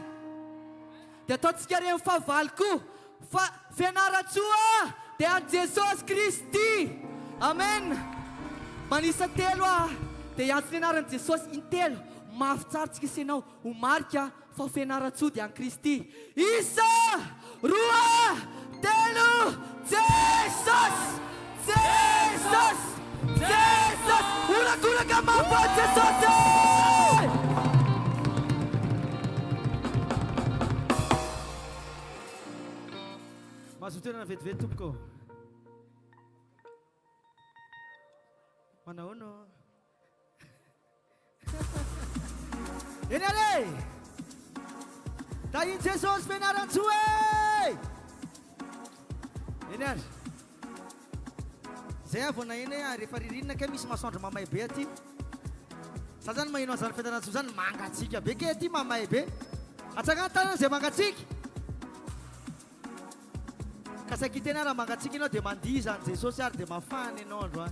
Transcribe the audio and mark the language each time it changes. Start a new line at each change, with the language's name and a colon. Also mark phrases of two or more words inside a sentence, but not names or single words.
Malagasy: Dia ataontsika re mifavaly koa fa Fianarantsoa dia an Jesosy Kristy. Amen. Manisa telo dia iantsy ny anaran'i Jesosy intelo mafy tsara tsika isinao ho marika fa Fianarantsoa dia an Kristy. Isa, roa, telo, Jesus! Jesus! Jesus! Ula-gulaga mamba Jesus! Mazotoerana vetivety tompoko. Manao no. Eny ale! Tahin Jesus Fianarantsoa! Eny ary. Zay avy na eny rehefa ririnina ke misy masoandro mamay be aty. Sa zany mahino azany Fianarantsoa zany mangatsika be ke aty mamay be. Atsakana tanana zay mangatsika. Ka saky tena raha mangatsika ianao dia mandihy zany Jesosy ary dia mafana ianao androany.